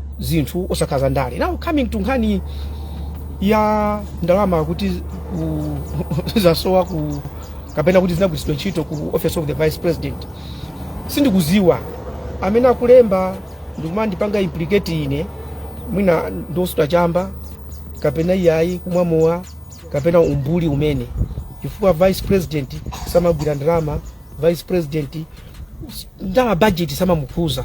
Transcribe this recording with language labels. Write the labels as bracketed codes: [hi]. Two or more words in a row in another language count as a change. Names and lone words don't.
[ny] zinthu osakaza ndale. [en] Now coming to [ny] nkhani ya ndalama kuti zasowa ku kapena kuti zinagwiritsidwa ntchito ku [en] office of the vice president, [ny] sindikuziwa amene akulemba ndikumandipanga implicate ine mwina ndosuta chamba kapena iyayi kumwamowa kapena umbuli umene, chifukwa [en] vice president [ny] samagwira ndalama, [en] vice president [ny] ndalama budget samamukhuza.